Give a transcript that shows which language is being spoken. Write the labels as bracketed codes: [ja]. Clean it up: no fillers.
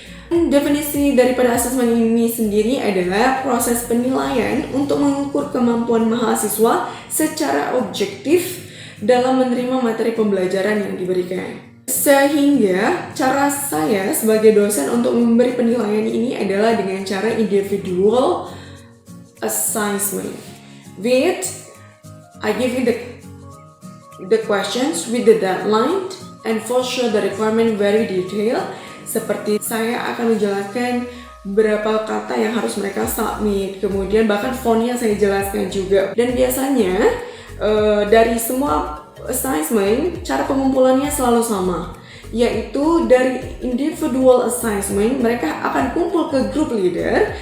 [id] Definisi daripada asesmen ini sendiri adalah proses penilaian untuk mengukur kemampuan mahasiswa secara objektif dalam menerima materi pembelajaran yang diberikan. Sehingga cara saya sebagai dosen untuk memberi penilaian ini adalah dengan cara individual assessment. [en] With I give you the questions with the deadline and for sure the requirement very detailed. [id] Seperti saya akan menjelaskan berapa kata yang harus mereka submit, kemudian bahkan fontnya saya jelaskan juga. Dan biasanya dari semua assignment, cara pengumpulannya selalu sama, yaitu dari individual assignment mereka akan kumpul ke group leader.